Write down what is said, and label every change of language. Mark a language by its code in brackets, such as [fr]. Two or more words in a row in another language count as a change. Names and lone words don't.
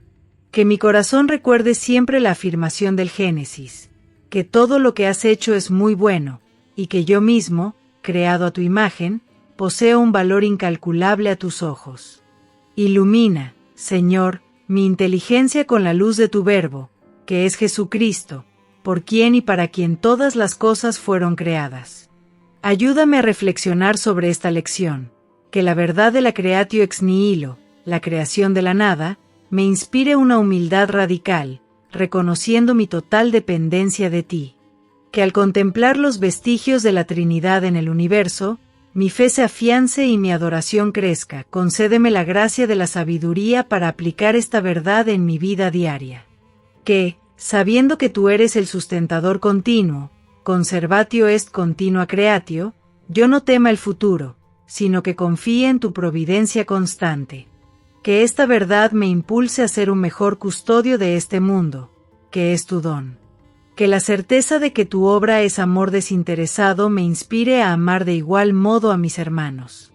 [es] Que mi corazón recuerde siempre la afirmación del Génesis, que todo lo que has hecho es muy bueno, y que yo mismo, creado a tu imagen, poseo un valor incalculable a tus ojos. Ilumina, Señor, mi inteligencia con la luz de tu Verbo, que es Jesucristo, por quien y para quien todas las cosas fueron creadas. Ayúdame a reflexionar sobre esta lección, que la verdad de la [la] creatio ex nihilo, [es] la creación de la nada, me inspire una humildad radical, reconociendo mi total dependencia de ti. Que al contemplar los vestigios de la Trinidad en el universo, mi fe se afiance y mi adoración crezca. Concédeme la gracia de la sabiduría para aplicar esta verdad en mi vida diaria. Que, sabiendo que tú eres el sustentador continuo, [la] conservatio est continua creatio, [es] yo no tema el futuro, sino que confíe en tu providencia constante. Que esta verdad me impulse a ser un mejor custodio de este mundo, que es tu don. Que la certeza de que tu obra es amor desinteresado me inspire a amar de igual modo a mis hermanos.